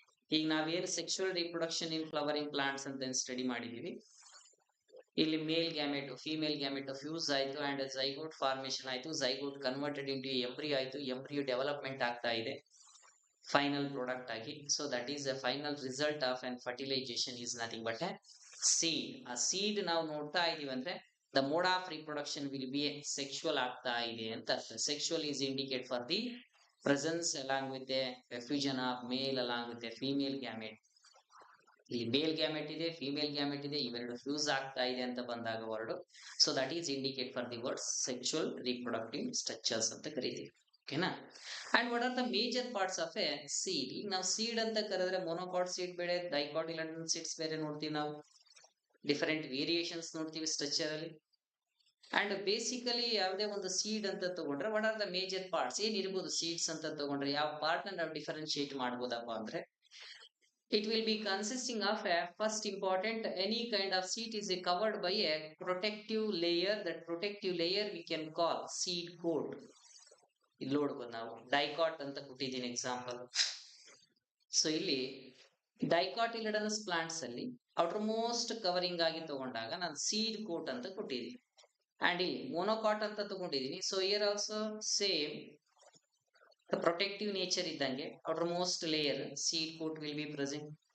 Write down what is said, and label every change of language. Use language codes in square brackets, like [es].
[kn] ಈಗ ನಾವೇನು sexual reproduction ಇನ್ flowering plants ಅಂತ ಸ್ಟಡಿ ಮಾಡಿದೀವಿ, ಇಲ್ಲಿ ಮೇಲ್ ಗ್ಯಾಮೆಟ್ ಫೀಮೇಲ್ ಗ್ಯಾಮೆಟ್ ಫ್ಯೂಸ್ ಆಯ್ತು ಅಂಡ್ ಝೈಗೋಟ್ ಫಾರ್ಮೇಶನ್ ಆಯ್ತು, ಝೈಗೋಟ್ ಕನ್ವರ್ಟೆಡ್ ಇಂಟು ಎಂಬ್ರಿಯೋ ಆಯ್ತು, ಎಂಬ್ರಿಯೋ ಡೆವಲಪ್ಮೆಂಟ್ ಆಗ್ತಾ ಇದೆ ಫೈನಲ್ ಪ್ರಾಡಕ್ಟ್ ಆಗಿ. [en] So that is the final result of and fertilization is nothing but a seed. [kn] ಆ ಸೀಡ್ ನಾವು ನೋಡ್ತಾ ಇದೀವಿ ಅಂದ್ರೆ [en] the mode of reproduction will be [kn] sexual ಆಗ್ತಾ ಇದೆ ಅಂತ ಅರ್ಥ. [en] Sexual is indicate for the presence along with a fusion of male along with a female gamete. [kn] ಇಲ್ಲಿ ಮೇಲ್ ಗ್ಯಾಮೆಟ್ ಇದೆ, ಫಿಮೇಲ್ ಗ್ಯಾಮೆಟ್ ಇದೆ, ಇವೆರಡು ಫ್ಯೂಸ್ ಆಗ್ತಾ ಇದೆ ಅಂತ ಬಂದಾಗ word. [en] so that is indicate for the word [kn] sexual reproductive structures ಅಂತ ಕರಿತೀವಿ. ಓಕೆನಾ. [en] And what are the major parts of a seed? [kn] ಈಗ ನಾವು ಸೀಡ್ ಅಂತ ಕರೆದ್ರೆ ಮೊನೋಕಾಟ್ ಸೀಡ್ ಬೇರೆ, ಡೈಕಾಟಿಲೆಡನ್ ಸೀಡ್ಸ್ ಬೇರೆ ನೋಡ್ತೀವಿ ನಾವು. ಡಿಫರೆಂಟ್ ವೇರಿಯೇಷನ್ಸ್ ನೋಡ್ತೀವಿ ಸ್ಟ್ರಕ್ಚರ್ ಅಲ್ಲಿ. ಅಂಡ್ ಬೇಸಿಕಲಿ ಯಾವುದೇ ಒಂದು ಸೀಡ್ ಅಂತ ತಗೊಂಡ್ರೆ what are the major parts ಏನಿರ್ಬೋದು ಸೀಡ್ಸ್ ಅಂತ ತಗೊಂಡ್ರೆ ಯಾವ ಪಾರ್ಟ್ ನ ನಾವು ಡಿಫರೆನ್ಶಿಯೇಟ್ ಮಾಡ್ಬೋದಪ್ಪ ಅಂದ್ರೆ [en] it will be consisting of a first important any kind of seed is covered by a protective layer. That protective layer we can call seed coat. [kn] ಇಲ್ಲಿ ನೋಡ್ಬೋದು ನಾವು ಡೈಕಾಟ್ ಅಂತ ಕೊಟ್ಟಿದ್ದೀನಿ ಎಕ್ಸಾಂಪಲ್. ಸೊ ಇಲ್ಲಿ ಡೈಕಾಟಿಲಿಡನಸ್ plants ಅಲ್ಲಿ outer most covering ಆಗಿ ತಗೊಂಡಾಗ ನಾನು ಸೀಡ್ ಕೋಟ್ ಅಂತ ಕೊಟ್ಟಿದ್ದೀನಿ. ಅಂಡ್ ಇಲ್ಲಿ ಮೋನೋಕಾಟ್ ಅಂತ ತಗೊಂಡಿದ್ದೀನಿ. [en] So here also same protective nature ಇದ್ದಂಗೆ outer most layer seed coat will be present.